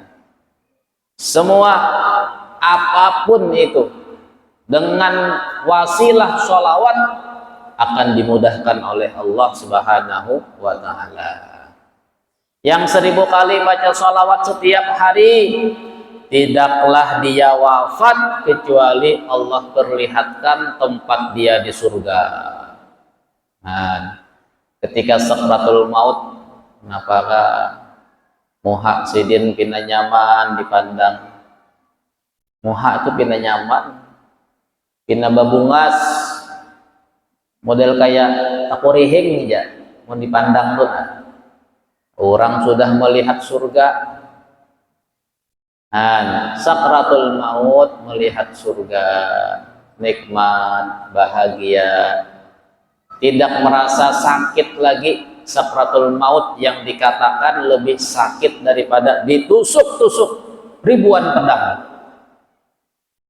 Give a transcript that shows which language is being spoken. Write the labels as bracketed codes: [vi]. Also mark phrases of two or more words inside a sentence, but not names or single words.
[id] Semua apapun itu dengan wasilah sholawat akan dimudahkan oleh Allah [ar] سبحانه وتعالى. [id] Yang 1000 kali baca sholawat setiap hari, tidaklah dia wafat kecuali Allah perlihatkan tempat dia di surga. Nah, ketika sakratul maut, [bjn] kenapa muha sidin pina nyaman dipandang? Muha itu pina nyaman, pina babungas, model kayak takurihing aja, mau dipandang tuh. [id] Orang sudah melihat surga. Nah, sakratul maut melihat surga, nikmat, bahagia, tidak merasa sakit lagi. Sakratul maut yang dikatakan lebih sakit daripada ditusuk-tusuk ribuan pedang.